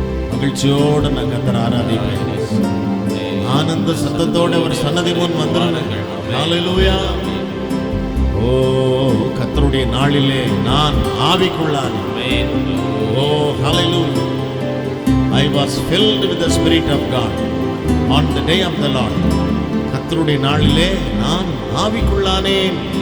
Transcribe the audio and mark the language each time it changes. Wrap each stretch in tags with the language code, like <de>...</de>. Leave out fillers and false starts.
<ta>மகிழ்ச்சியோடு நான் கர்த்தரை ஆராதிப்பேன். ஆனந்த சத்தத்தோடு அவர் சன்னதி முன் வந்தார்கள். ஹல்லேலூயா. ஓ கர்த்தருடைய நாளிலே நான் ஆவிக்குள்ளானேன். ஓ ஹல்லேலூயா.</ta> <en>I was filled with the Spirit of God on the day of the Lord.</en> <ta>கர்த்தருடைய நாளிலே நான் ஆவிக்குள்ளானேன்.</ta>